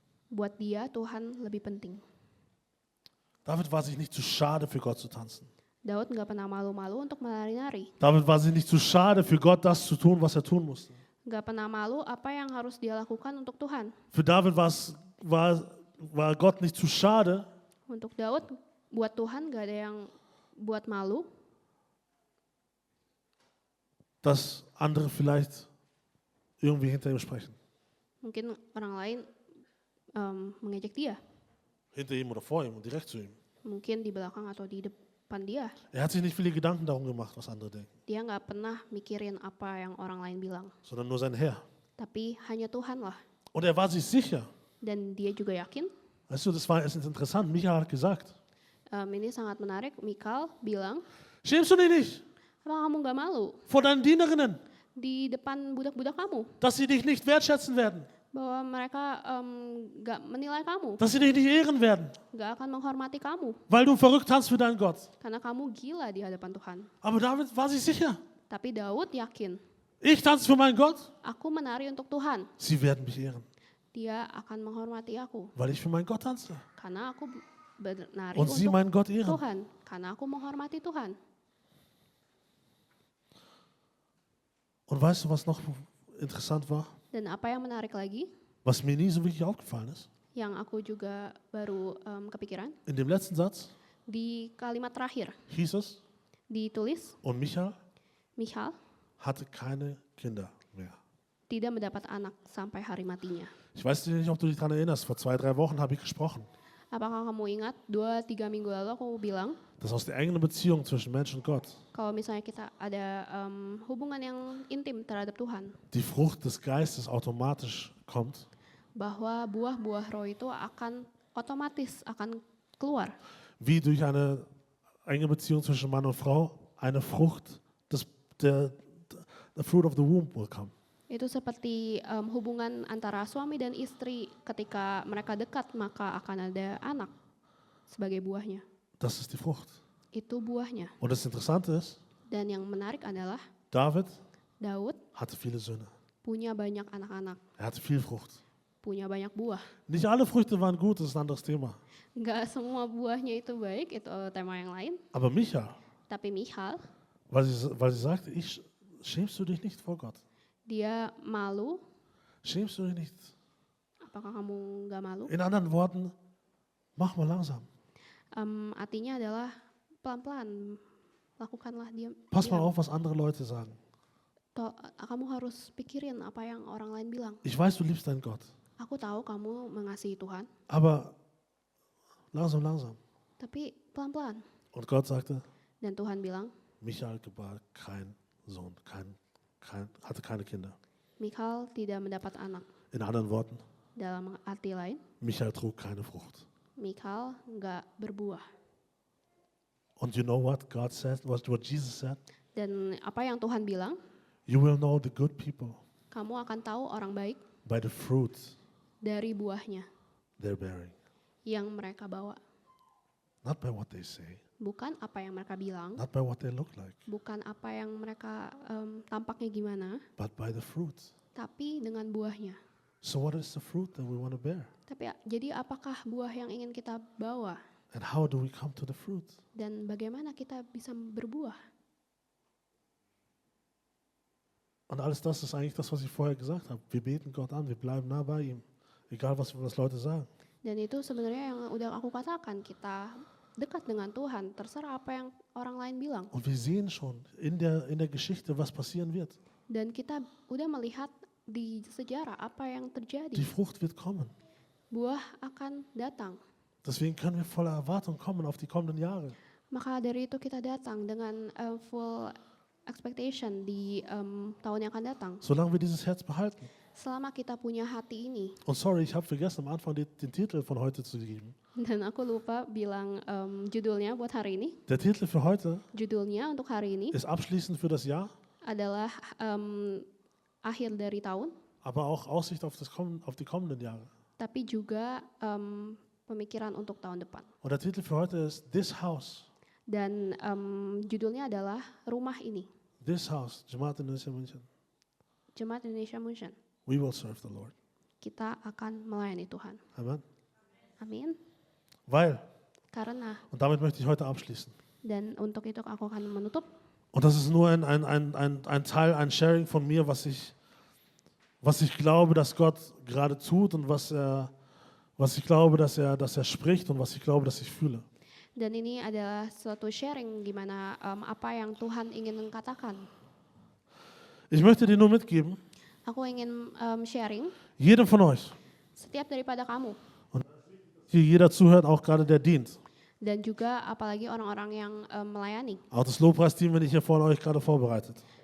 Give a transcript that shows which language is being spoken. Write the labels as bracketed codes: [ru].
[id] Buat dia Tuhan lebih penting. [de] David war sich nicht zu schade, für Gott zu tanzen. [id] Daud enggak pernah malu-malu untuk menari-nari. [de] David war sich nicht zu schade, für Gott das zu tun, was er tun musste. [id] Enggak pernah malu apa yang harus dia lakukan untuk Tuhan. [de] Für David war Gott nicht zu schade, [id] Untuk Daud, buat Tuhan enggak ada yang buat malu [de] dass andere vielleicht irgendwie hinter ihm sprechen. [id] mungkin orang lain mengejek dia [de] Hinter ihm oder vor ihm und direkt zu ihm. [id] Mungkin di belakang atau di depan dia. [de] Er hat sich nicht viele Gedanken darum gemacht, was andere denken, [id] Dia nggak pernah mikirin apa yang orang lain bilang. [de] sondern nur sein Herr. [id] Tapi hanya Tuhan lah. [de] Und er war sich sicher. [id] Dan dia juga yakin. [de] Weißt du, es ist interessant. Michael hat gesagt, [id] Ini sangat menarik. Mikal bilang, [de] schämst du dich nicht [id] apa kamu nggak malu [de] vor deinen Dienerinnen, [id] di depan budak-budak kamu? [de] dass sie dich nicht wertschätzen werden, [id] Bahwa mereka nggak menilai kamu. [de] dass sie dich nicht ehren werden, [id] Nggak akan menghormati kamu. [de] weil du verrückt tanzt für deinen Gott. [id] Karena kamu gila di hadapan Tuhan. [de] Aber David war sich sicher. [id] Tapi Daud yakin, [de] Ich tanze für meinen Gott. [id] aku menari untuk Tuhan. [de] Sie werden mich ehren, [id] Dia akan menghormati aku. [de] weil ich für meinen Gott tanze. [id] Karena aku menari [de] Und sie [id] untuk [de] meinen Gott ehren. [id] Tuhan. Karena aku menghormati Tuhan. [de] Und weißt du, was noch interessant war? [id] Dan apa yang menarik lagi, [de] Was mir nie so wirklich aufgefallen ist? [id] yang aku juga baru kepikiran, [de] In dem letzten Satz [id] di kalimat terakhir [de] hieß es, [id] ditulis, [de] und Michael [id] Michal [de] hatte keine Kinder mehr. [id] tidak mendapat anak sampai hari matinya. [de] Ich weiß nicht, ob du dich daran erinnerst, vor 2-3 Wochen habe ich gesprochen, [id] Apakah kamu ingat 2-3 minggu lalu aku bilang [de] dass aus der engen Beziehung zwischen Mensch und Gott [id] kalau misalnya kita ada hubungan yang intim terhadap Tuhan, [de] die Frucht des Geistes automatisch kommt, [id] bahwa buah-buah roh itu akan otomatis akan keluar. [de] wie durch eine enge Beziehung zwischen Mann und Frau eine Frucht, [en] the fruit of the womb will come. [id] Itu seperti hubungan antara suami dan istri, ketika mereka dekat maka akan ada anak sebagai buahnya. [de] Das ist die Frucht. [id] Itu buahnya. [de] Und das Interessante ist, [id] Dan yang menarik adalah [de] David [id] Daud [de] hatte viele Söhne. [id] punya banyak anak-anak, [de] Er hatte viel Frucht. [id] punya banyak buah. [de] Nicht alle Früchte waren gut, das ist ein anderes Thema. [id] Enggak semua buahnya itu baik, itu tema yang lain. [de] Aber Micha, [id] Tapi Michal, [de] weil sie sagte, schämst du dich nicht vor Gott? [id] dia malu. [de] Schämst du dich nicht? [id] Apakah kamu nggak malu? [de] In anderen Worten, mach mal langsam. [id] Artinya adalah pelan-pelan, lakukanlah dia. [de] Pass mal auf, was andere Leute sagen. [id] Kamu harus pikirin apa yang orang lain bilang. [de] Ich weiß, du liebst deinen Gott. [id] Aku tahu kamu mengasihi Tuhan, [de] Aber langsam, langsam. [id] tapi pelan-pelan. [de] Und Gott sagte, [id] Dan Tuhan bilang, [de] Michael gebar keinen Sohn, hatte keine Kinder. [id] Michal tidak mendapat anak. [de] In anderen Worten, [id] Dalam arti lain, [de] Michael trug keine Frucht. [id] Michal nggak berbuah. [de] Und [en] you know what God said, what Jesus said? [id] Dan apa yang Tuhan bilang, [en] You will know the good people [id] kamu akan tahu orang baik [en] by the fruit [id] dari buahnya [en] they're bearing. [id] yang mereka bawa. [en] Not by what they say, [id] Bukan apa yang mereka bilang, [en] not by what they look like, [id] bukan apa yang mereka tampaknya gimana, [en] but by the fruit. [id] tapi dengan buahnya. [en] So what is the fruit that we want to bear? [id] Tapi jadi apakah buah yang ingin kita bawa? [en] And how do we come to the fruit? [id] Dan bagaimana kita bisa berbuah? [de] Und alles das ist eigentlich das, was ich vorher gesagt habe. Wir beten Gott an, wir bleiben nah bei ihm, egal was Leute sagen. [id] Dan itu sebenarnya yang udah aku katakan, kita dekat dengan Tuhan, terserah apa yang orang lain bilang. [de] Und wir sehen schon in der Geschichte, was passieren wird. [id] Dan kita udah melihat di sejarah apa yang terjadi. [de] Die Frucht wird kommen. [id] Buah akan datang. [de] Deswegen können wir voller Erwartung kommen auf die kommenden Jahre. [id] Maka dari itu kita datang dengan [en] full expectation [id] di tahun yang akan datang. [de] Solange wir dieses Herz behalten. [id] Selama kita punya hati ini. [de] Und sorry, ich habe vergessen am Anfang den Titel von heute zu geben. [id] Dan aku lupa bilang judulnya buat hari ini. [de] Der Titel für heute [id] Judulnya untuk hari ini [de] ist abschließend für das Jahr, [id] adalah akhir dari tahun, [de] aber auch Aussicht auf die kommenden Jahre. [id] tapi juga pemikiran untuk tahun depan. [de] Und der Titel für heute ist This House. [id] Dan judulnya adalah Rumah Ini, [en] This House, Jemaat Indonesia München. [id] Jemaat Indonesia München. [en] We will serve the Lord. [id] Kita akan melayani Tuhan. [de] Amen. [id] Amin. [de] Weil, [id] Karena, [de] und damit möchte ich heute abschließen. [id] dan untuk itu aku akan menutup. [de] Und das ist nur ein Teil, ein Sharing von mir, was ich glaube, dass Gott gerade tut und was ich glaube, dass er spricht und was ich glaube, dass ich fühle. [id] Dan ini adalah suatu sharing gimana apa yang Tuhan ingin katakan. [de] Ich möchte dir nur mitgeben, [id] Aku ingin sharing [de] jedem von euch, [id] setiap daripada kamu. [de] hier jeder zuhört, auch gerade der dient, [id] Dan juga apalagi orang-orang yang melayani. [de] Auch das Lobpreisteam, wenn ich hier vorne euch gerade vorbereitet.